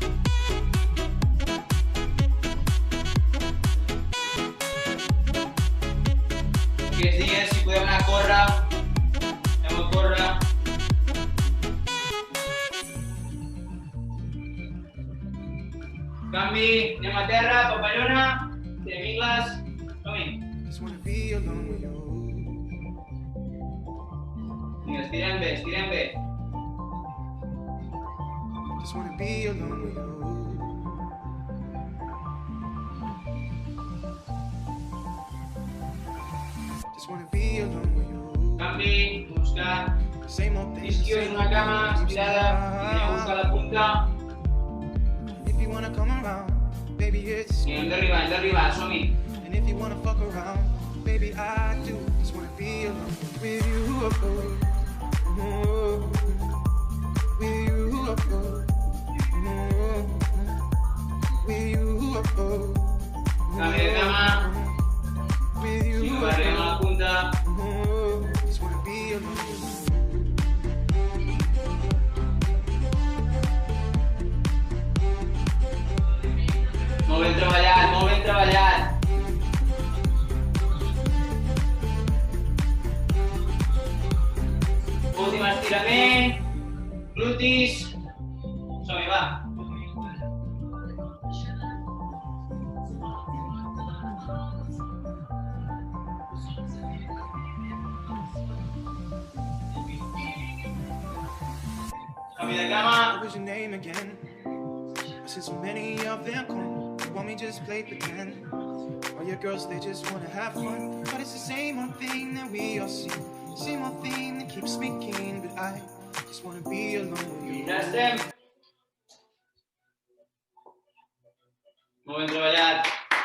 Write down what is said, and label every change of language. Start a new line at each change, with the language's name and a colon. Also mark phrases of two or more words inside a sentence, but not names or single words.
Catalan: Aquests dies, si podeu anar a córrer, anem a córrer. Canvi, anem a terra, papallona, tirem ingles, som-hi.
English: Just wanna be alone with you.
Catalan: Vinga, estirem bé, estirem bé.
English: Just wanna be alone with you. Just wanna be alone with you.
Catalan: Canvi, buscar.
English: Same old thing.
Catalan: Isquios en una cama, estirada, i anem a buscar la punta.
English: If you wanna come around, baby, it's.
Catalan: I hem d'arribar, som-hi.
English: And if you wanna fuck around, baby, I do. Just wanna be alone with you. With you. With you.
Catalan: Canvi de cama.
English: With you.
Catalan: Si no arribem a la punta.
English: Just wanna be alone.
Catalan: Molt ben treballat, molt ben treballat. Últim estirament. Glutis. Som-hi, va. Canvi de cama.
English: What was your name again? I said so many of them come. You want me just play pretend? All your girls, they just wanna have fun. But it's the same old thing that we all see. Same old thing that keeps me keen. But I just wanna be alone with you.
Catalan: Ja estem. Molt ben treballat.